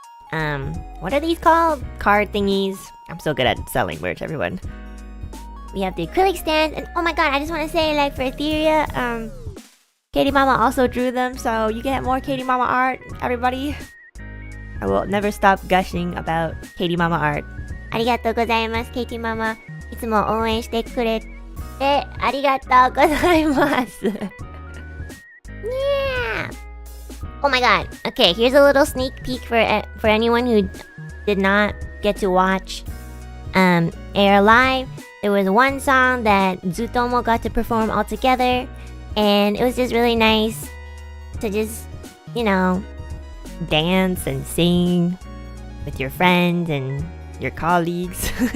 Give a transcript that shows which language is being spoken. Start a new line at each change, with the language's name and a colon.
English: What are these called? Card thingies. I'm so good at selling merch, everyone. We have the acrylic stand, and oh my god, I just want to say, like, for Ethyria, Katie Mama also drew them, so you get more Katie Mama art, everybody. I will never stop gushing about Katie Mama art.
Japanese: Arigatou gozaimasu, Katie Mama. いつも応援してくれてありがとうございます。
English: Yeah! Oh my god. Okay, here's a little sneak peek for anyone who did not get to watch AR Live. There was one song that Zutomo got to perform all together, and it was just really nice to just, you know, dance and sing with your friends and your colleagues.